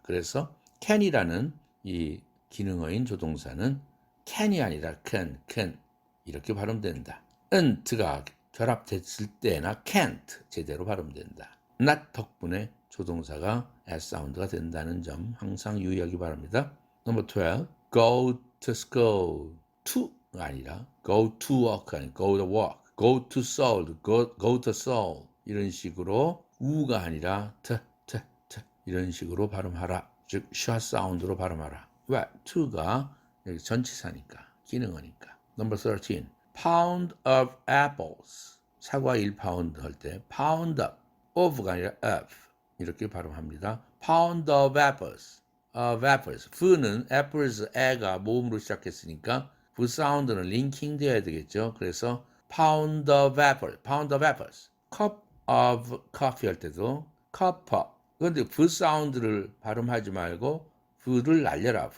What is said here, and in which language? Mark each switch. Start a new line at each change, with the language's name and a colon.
Korean: 그래서 can이라는 이 기능어인 조동사는 can이 아니라 can 이렇게 발음된다. nt가 결합됐을 때나 can't 제대로 발음된다. not 덕분에 조동사가 S 사운드가 된다는 점 항상 유의하기 바랍니다.
English: 넘버 12 go to school to가 아니라 go to work 아니 go to work go to Seoul go to Seoul 이런 식으로 우가 아니라 t 이런 식으로 발음하라.
Korean: 즉 숏 사운드로 발음하라. 왜? to가 여기 전치사니까 기능어니까. 넘버 13 pound of apples 사과 1파운드 할 때 pound of가 아니라 of 이렇게 발음합니다. pound of apples V는 apples, 애가 모음으로 시작했으니까 V 사운드는 링킹 되어야 되겠죠. 그래서 pound of apples cup of coffee 할 때도 cup of 그런데 V 사운드를 발음하지 말고 V를 날려라.